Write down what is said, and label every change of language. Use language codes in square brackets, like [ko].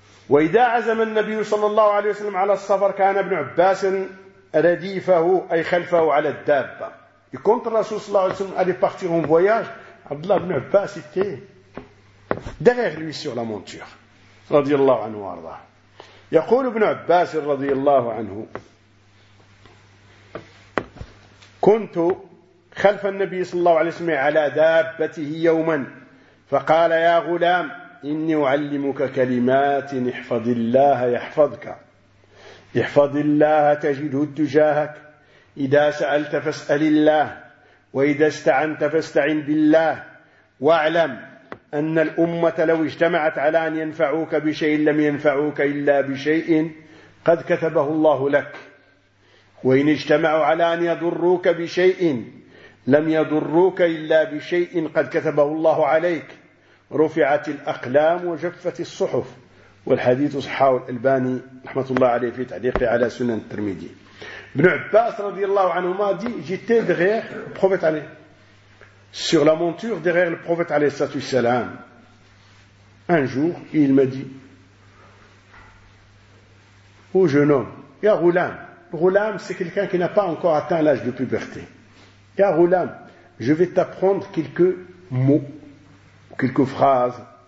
[ar] وَإِذَا عَزَمَ النَّبِيُّ صَلَّى اللَّهُ عَلَيْهِ وَسَلَّمَ عَلَى السَّفَرِ كَانَ ابْنُ عَبَّاسٍ رَدِيفَهُ أَيْ خَلْفَهُ عَلَى الدَّابَّةِ. [fr] Et quand le Rasoul sallallahu alayhi wa sallam allait partir en voyage, Abdullah ibn Abbas était derrière lui sur la monture radiyallahu anhu arda [ar] يقول ابن عباس رضي الله عنه كنت خلف النبي صلى الله عليه وسلم على دابته يوما فقال يا غلام إني أعلمك كلمات احفظ الله يحفظك، احفظ الله تجده تجاهك، إذا سألت فاسأل الله، وإذا استعنت فاستعن بالله، واعلم أن الأمة لو اجتمعت على أن ينفعوك بشيء لم ينفعوك إلا بشيء قد كتبه الله لك، وإن اجتمعوا على أن يضروك بشيء لم يضروك إلا بشيء قد كتبه الله عليك. رفعت الأقلام وجفت الصحف. والحديث صححه الألباني رحمة الله عليه في تعليقه على سنن الترمذي. [fr] ابن عباس رضي الله عنهما دي جيتي ديغير بروفيت عليه sur la monture derrière le prophète alayhi salatu wassalam. Un jour, il m'a dit, ô jeune homme, ya Roulam, Roulam c'est quelqu'un qui n'a pas encore atteint l'âge de puberté. Ya Roulam, je vais t'apprendre quelques mots, quelques phrases.